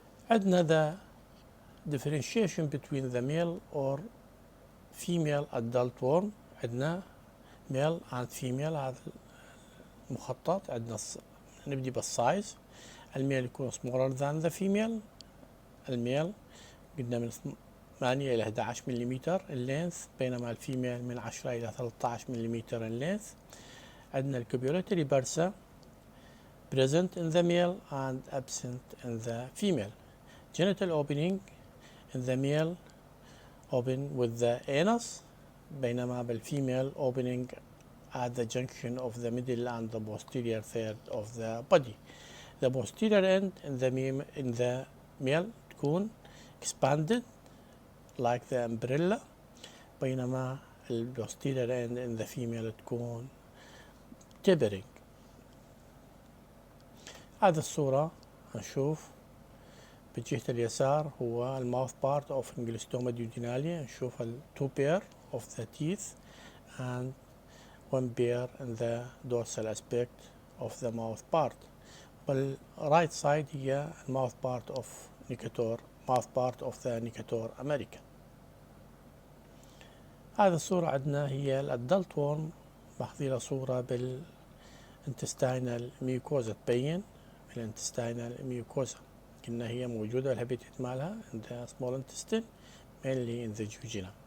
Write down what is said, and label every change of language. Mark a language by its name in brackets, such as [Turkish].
[English] عندنا the differentiation between the male or female adult worm. [Arabic] عندنا male and female هذا المخطط. عندنا نبدي بالسايز. [English] الميل يكون smaller than the female. [Arabic] الميل قلنا من 8 إلى 11 مليمتر اللينث، بينما الفيميل من 10 إلى 13 مليمتر اللينث. [English] عندنا الكوبيولاتري bursa present in the male and absent in the female. Genital opening in the male open with the anus، بينما بالفيميل opening at the junction of the middle and the posterior third of the body. The posterior end in the male تكون expanded like the umbrella، بينما posterior end in the female تكون tapering. [Arabic] هذه الصورة نشوف بالجهة اليسار هو الماوث بارت اوف انجلوستوما ديودينالي. [English] نشوف ال 2 pair of the teeth and 1 pair in the dorsal aspect of the mouth part. [Arabic] بالرايت سايد هي الماوث بارت اوف نيكاتور mouth part of the Necator american. هذه الصورة عندنا هي الادلت وورم، باخذ لها صورة بالانتستينال ميوكوزا، تبين بالانتستينال ميوكوزا قلنا هي موجودة الهابيتات مالها in the small intestine mainly in the jejunum.